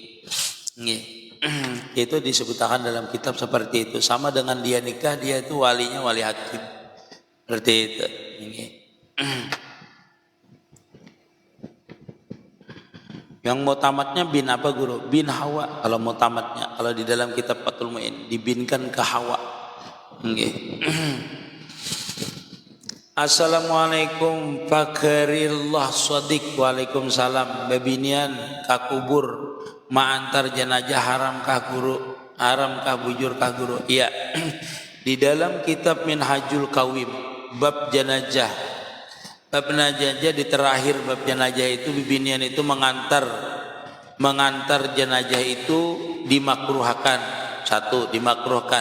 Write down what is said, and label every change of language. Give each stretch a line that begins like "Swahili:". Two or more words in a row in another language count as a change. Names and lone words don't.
Indonesian: Itu disebutkan dalam kitab seperti itu. Sama dengan dia nikah, dia itu walinya wali hakim. Seperti itu. Yang mau tamatnya bin apa guru? Bin Hawa kalau mau tamatnya. Kalau di dalam kitab Fathul Mu'in dibinkan ke Hawa. Assalamualaikum Fakrillah Sodik. Waalaikumsalam.
Banjar: Babinian kakubur ma'antar jenazah haram kah guru? Haram kah bujur kah guru?
Indonesian: Iya. Di dalam kitab Minhajul Qawim bab jenazah. Bab jenazah di terakhir bab jenazah itu bibinian itu mengantar jenazah itu dimakruhkan. Satu, dimakruhkan.